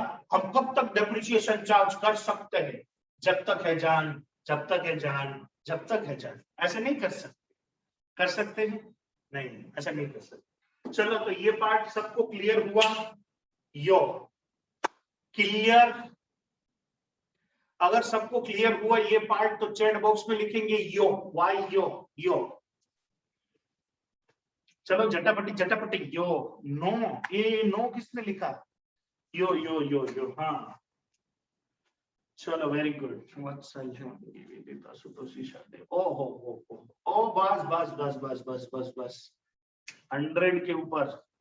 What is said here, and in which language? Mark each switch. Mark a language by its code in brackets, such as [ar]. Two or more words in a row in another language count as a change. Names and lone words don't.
[hi] हम कब तक डेप्रिसिएशन चार्ज कर सकते हैं? जब तक है जान, जब तक है जान, जब तक है जान। ऐसे नहीं कर सकते। कर सकते हैं? नहीं, ऐसा नहीं कर सकते। चलो, तो ये पार्ट सबको क्लियर हुआ? [ne] यो क्लियर? [hi] अगर सबको क्लियर हुआ ये पार्ट तो [en] chat box [hi] में लिखेंगे यो, वाई यो, यो। चलो झटापटी झटापटी, यो। नो, ये नो किसने लिखा? यो यो यो यो, हाँ चलो, [en] very good. [hi] ओ बस बस बस बस बस बस बस 100 के ऊपर।